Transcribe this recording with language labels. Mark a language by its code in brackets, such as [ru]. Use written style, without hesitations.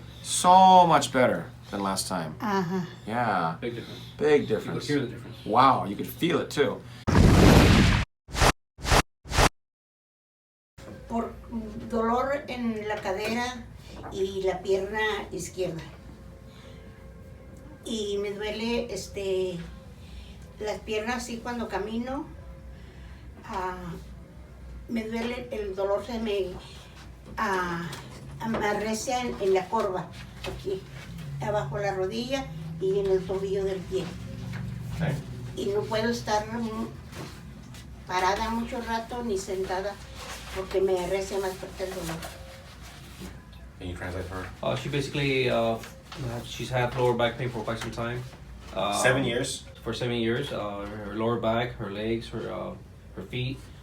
[en] So much better than last time. Ajá. Yeah. Big difference. Big You difference. could hear the difference. Wow, you could feel it too. [es] Por dolor en la cadera y la pierna izquierda. Y me duele las piernas así cuando camino. Me duele, el dolor se me arrecia en la corva, aquí, abajo la rodilla y en el tobillo del pie. Okay. Y no puedo estar parada mucho rato ni sentada porque me arrecia más fuerte el dolor. [en] Can you translate for her? She basically, she's had lower back pain for quite some time. 7 years. For 7 years. Her lower back, her legs, her feet.